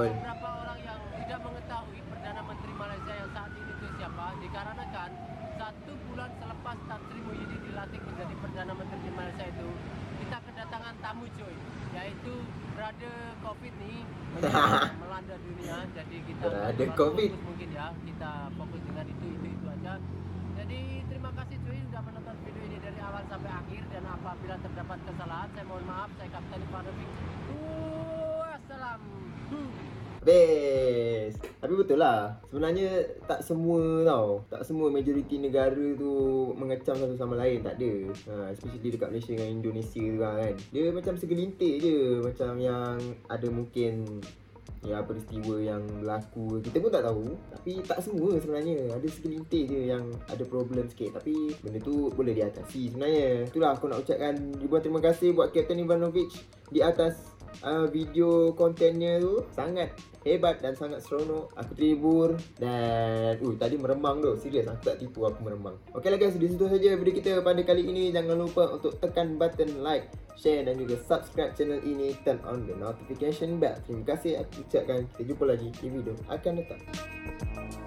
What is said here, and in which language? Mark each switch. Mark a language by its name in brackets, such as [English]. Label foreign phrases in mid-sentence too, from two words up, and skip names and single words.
[Indonesian] ada beberapa orang yang tidak mengetahui Perdana Menteri Malaysia yang saat ini itu siapa, dikarenakan 1 bulan selepas Tan Sri Muhyiddin dilantik menjadi Perdana Menteri di Malaysia itu, kita kedatangan tamu cuy, yaitu berada COVID nih melanda dunia. Jadi kita Berada terlalu COVID. fokus mungkin ya, kita fokus dengan itu aja. Jadi terima kasih cuy sudah menonton video ini dari awal sampai akhir, dan apabila terdapat kesalahan saya mohon maaf. Saya Kapten Ivanovic. Wassalam. [Malay] Best. Tapi betul lah, sebenarnya tak semua tau, tak semua majoriti negara tu mengecam satu sama lain, tak ada. Especially dekat Malaysia dengan Indonesia tu kan, dia macam segelintir je, macam yang ada mungkin ya peristiwa yang berlaku kita pun tak tahu. Tapi tak semua sebenarnya, ada segelintir je yang ada problem sikit, tapi benda tu boleh diatasi sebenarnya. Itulah aku nak ucapkan ribuan terima kasih buat Kapten Ivanovic di atas video kontennya tu. Sangat hebat dan sangat seronok. Aku terhibur dan tadi meremang tu. Serius aku tak tipu, aku meremang. Okey lah guys, di situ saja video kita pada kali ini. Jangan lupa untuk tekan [English] button like, [Malay] share dan juga subscribe channel ini. [English] Turn on the notification bell. [Malay] Terima kasih aku ucapkan. Kita jumpa lagi di video akan datang.